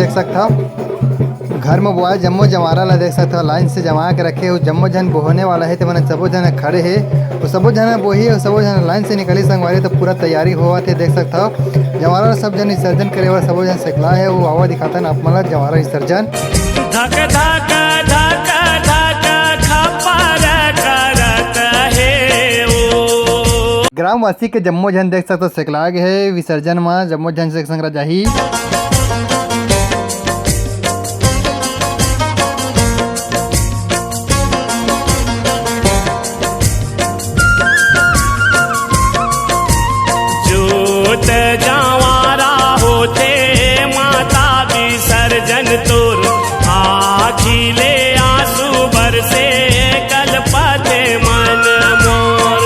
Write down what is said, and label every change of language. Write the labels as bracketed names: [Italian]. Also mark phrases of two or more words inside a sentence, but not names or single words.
[Chhattisgarhi] देख सकता हो घर में बोआ जम्मो जवारा ला देख सकते हो लाइन से जमा के रखे हो। जम्मो जन बोहने वाला है तो मैंने सबो जन खड़े है। तो सबो जन बोही और सबो जन लाइन से निकली संगवारी। तो पूरा तैयारी हुआ थे देख सकता हो। जवारा सब जन विसर्जन करे वाला सबो जन सिखला है। वो आवा दिखाता ना अपना जवारा विसर्जन। धक धक धक धक खपर करत है ओ। ग्रामवासी के जम्मो जन देख सकते हो सिखला गए है विसर्जन में। जम्मो जन से संग जाही जवारा होते माता विसर्जन तोर आखिले आंसू बरसे कलपते मन मोर।